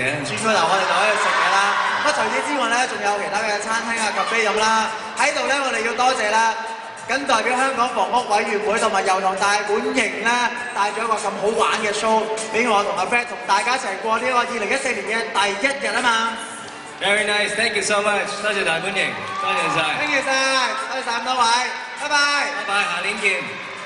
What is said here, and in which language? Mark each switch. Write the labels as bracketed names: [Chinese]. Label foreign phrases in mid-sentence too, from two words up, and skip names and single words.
[Cantonese] 轉個頭我哋就可以食嘢啦。咁除此之外咧，仲有其他嘅餐廳啊、咖啡飲啦。喺度咧，我哋要多謝啦。僅代表香港房屋委員會同埋油塘大本營咧，帶咗一個咁好玩嘅 show 俾我同阿 Fred 同大家一齊過呢個2014年嘅第1日啊嘛。 [English] Very nice, thank you so much， [Cantonese] 多謝大本營，多謝晒。 [English] Thank you [Cantonese] 晒，多謝咁多位，拜拜。拜拜，下年見。